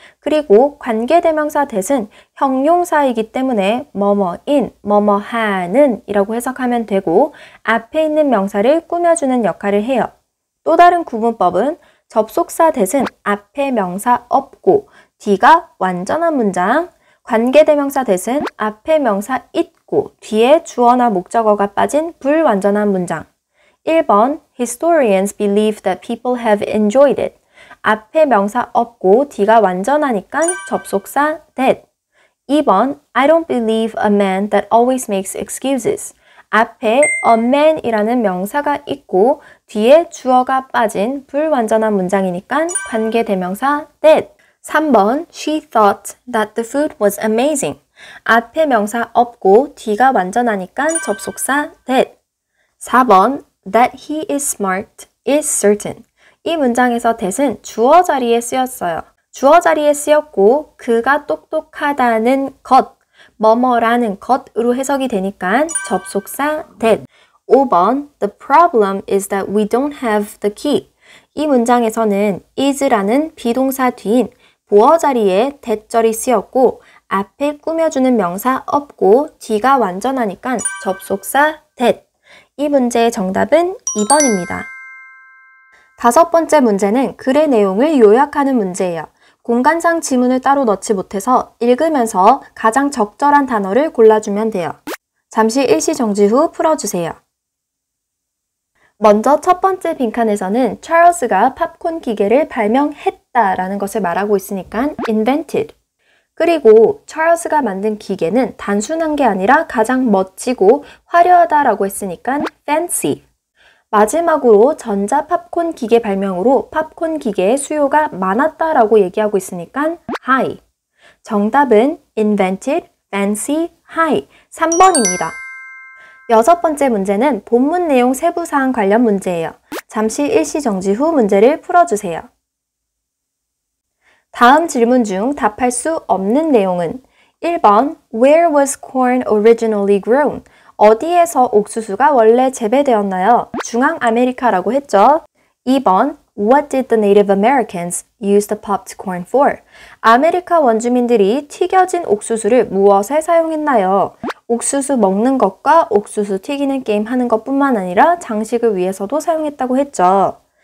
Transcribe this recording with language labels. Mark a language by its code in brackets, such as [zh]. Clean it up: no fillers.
[ko] 그리고 관계대명사 대신 형용사이기 때문에 뭐뭐인, 뭐뭐하는 이라고 해석하면 되고 앞에 있는 명사를 꾸며주는 역할을 해요. 또 다른 구분법은 접속사 대신 앞에 명사 없고 뒤가 완전한 문장, 관계대명사 대신 앞에 명사 있고 뒤에 주어나 목적어가 빠진 불완전한 문장. 1번 [en] Historians believe that people have enjoyed it. [ko] 앞에 명사 없고 뒤가 완전하니까 접속사 that. [en] 2번 I don't believe a man that always makes excuses. [ko] 앞에 a man이라는 명사가 있고 뒤에 주어가 빠진 불완전한 문장이니까 관계대명사 that. [en] 3번 She thought that the food was amazing. [ko] 앞에 명사 없고 뒤가 완전하니까 접속사 that. [en] 4번 That he is smart is certain. [ko] 이 문장에서 that은 주어 자리에 쓰였어요. 주어 자리에 쓰였고 그가 똑똑하다는 것, 뭐뭐라는 것으로 해석이 되니까 접속사 that. [en] 5번 The problem is that we don't have the key. [ko] 이 문장에서는 is라는 비동사 뒤인 보어 자리에 that절이 쓰였고 앞에 꾸며주는 명사 없고 뒤가 완전하니까 접속사 that. 이 문제의 정답은 2번입니다. 5번째 문제는 글의 내용을 요약하는 문제예요. 공간상 지문을 따로 넣지 못해서 읽으면서 가장 적절한 단어를 골라주면 돼요. 잠시 일시 정지 후 풀어주세요. 먼저 첫 번째 빈칸에서는 찰스가 팝콘 기계를 발명했다라는 것을 말하고 있으니까 invented. 그리고 찰스가 만든 기계는 단순한 게 아니라 가장 멋지고 화려하다라고 했으니까 fancy. 마지막으로 전자 팝콘 기계 발명으로 팝콘 기계의 수요가 많았다라고 얘기하고 있으니까 high. 정답은 invented, fancy, high. 3번입니다. 6번째 문제는 본문 내용 세부사항 관련 문제예요. 잠시 일시 정지 후 문제를 풀어주세요. 다음 질문 중 답할 수 없는 내용은 1번 [en] Where was corn originally grown? [ko] 어디에서 옥수수가 원래 재배되었나요? 중앙 아메리카라고 했죠. [en] 2번 What did the Native Americans use the popped corn for? [ko] 아메리카 원주민들이 튀겨진 옥수수를 무엇에 사용했나요? 옥수수 먹는 것과 옥수수 튀기는 게임 하는 것뿐만 아니라 장식을 위해서도 사용했다고 했죠.